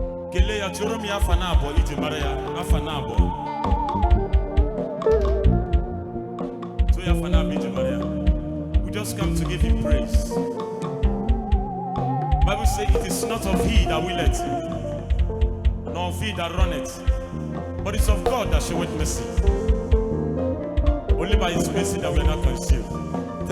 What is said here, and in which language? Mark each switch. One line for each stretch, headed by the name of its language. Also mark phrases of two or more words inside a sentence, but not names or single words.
Igbo: Kelee ya, tụrụ m ya afa na abụọ iji mara ya. Afa na abụọ. Tụọ ya afa na abụọ iji mara ya.
English: We just come to give him praise. Bible say, "It is not of he that willeth, nor of he that runneth, but it's of God that showeth mercy." Only by his mercy that we are not consumed.